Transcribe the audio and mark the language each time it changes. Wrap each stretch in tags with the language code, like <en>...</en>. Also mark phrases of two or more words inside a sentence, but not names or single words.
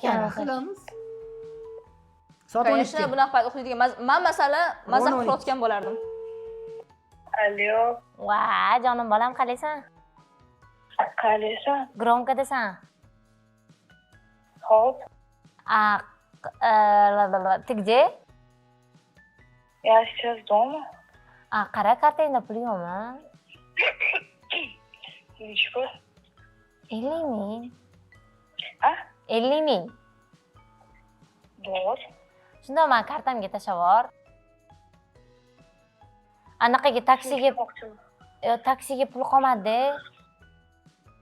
<uz>yotganimiz. qilamiz. Soat Конечно, 12. bunaqa payt uxlaydigan. Men masala mazza 12. qilayotgan bo'lardim. Allo, Va, jonim bolam qalaysan? qalaysan? Gromkadasan? Xo'p,</uz> <ru>Ты где? я сейчас дома.</ru> <uz>Qara, kartangda pul yo'qmi? Nechiko? 50 ming. A? 50 ming. Bor. Shunda men kartamga tashlab yubor. Anaqaga taksiga pul qolmadi.</uz>